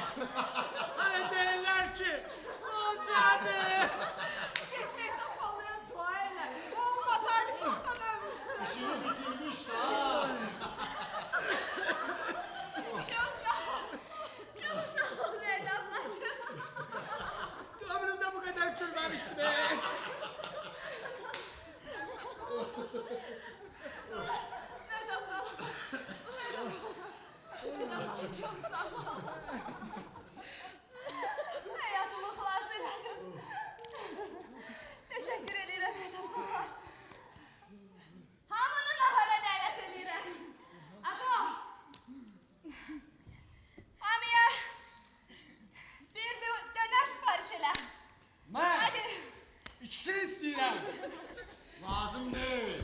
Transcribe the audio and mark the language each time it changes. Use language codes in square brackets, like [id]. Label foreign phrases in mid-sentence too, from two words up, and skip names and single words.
[tr] Hani derler ki, kocadı. [az] Mehtap xalaya dua elə. Olmasaydı çoxdan ölmüşdü. İşini bitirmiş ha. [tr] Çok sağ ol. Çok sağ ol Mehtap bacı. Ömrümde bu kadar çürmemişti be. Mehtap hala. Mehtap hala çok sağ ol. [az] Hayatımı xilas elədiniz. [tr] Teşekkür ederim Mehtap hala. [az] Hamını nahara dəvət edirəm. Ato. Hamıya bir döner sipariş elə. Ben Hadi. ikisini istəyirəm. Lazım deyil.